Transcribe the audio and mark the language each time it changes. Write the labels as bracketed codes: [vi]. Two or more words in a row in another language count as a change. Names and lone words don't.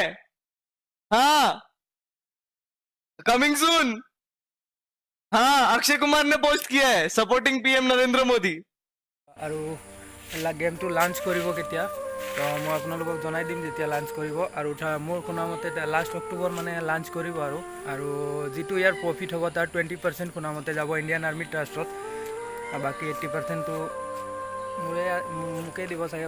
[hi] हाँ, [en] coming soon. [hi] हाँ, अक्षय कुमार ने पोस्ट किया है, [en] supporting PM [hi] नरेंद्र मोदी। [as] আৰু গেমটো লাঞ্চ কৰিব কেতিয়া, তো মই আপোনালোকক জনাই দিম যেতিয়া লাঞ্চ কৰিব। আৰু মোৰ শুনামতে লাষ্ট অক্টোবৰ মানে লাঞ্চ কৰিব। আৰু যিটো ইয়াৰ প্ৰফিট হ'ব তাৰ 20% শুনামতে যাব ইণ্ডিয়ান আৰ্মি ট্ৰাষ্টত, আৰু বাকী 80%টো মোকে দিব চাগে।